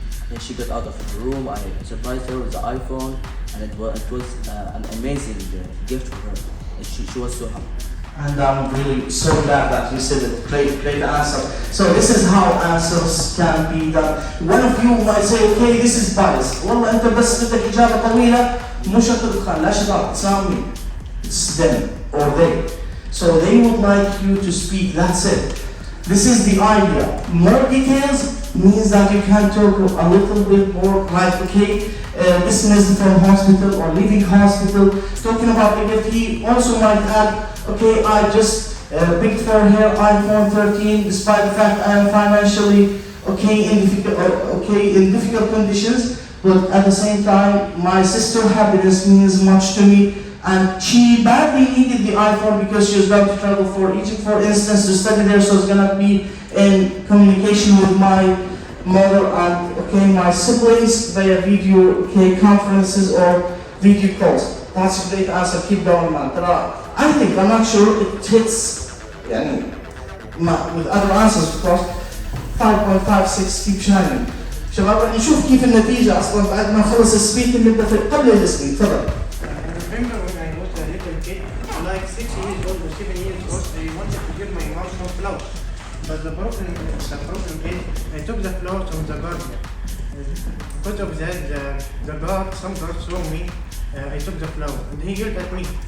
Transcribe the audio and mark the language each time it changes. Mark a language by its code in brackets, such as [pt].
[en] And she got out of her room. I surprised her with the iPhone, and it was an amazing gift for her. And she was so happy. And I'm really so glad that you said it. Great answer. So this is how answers can be done. One of you might say, okay, this is bias. [ar] والله أنت بس بدك إجابة طويلة مش هتدخل لا شباب. [en] It's not me. It's them or they. So they would like you to speak. That's it. This is the idea. More details means that you can talk a little bit more. Like okay. Dismissed from hospital or leaving hospital, talking about the gift. He also might add, okay, I just picked for her iPhone 13 despite the fact I am financially in difficult conditions, but at the same time my sister's happiness means much to me, and she badly needed the iPhone because she was about to travel for Egypt, for instance, to study there, so it's gonna be in communication with my mother and my siblings via video conferences or video calls. That's a great answer. Keep going, man. I think, I'm not sure it hits with other answers, of course. 5.56 keep shining. [ar] شباب رح نشوف كيف النتيجة أصلاً بعد ما نخلص السبيك اللي بدأ قبل السبيك. تفضل. [en] I remember when I was a little kid, like 6 years old or 7 years old, I wanted to give my mom some flowers. But the problem is, I took the flowers from the garden. Because of that, some guard saw me, I took the flower, and he yelled at me.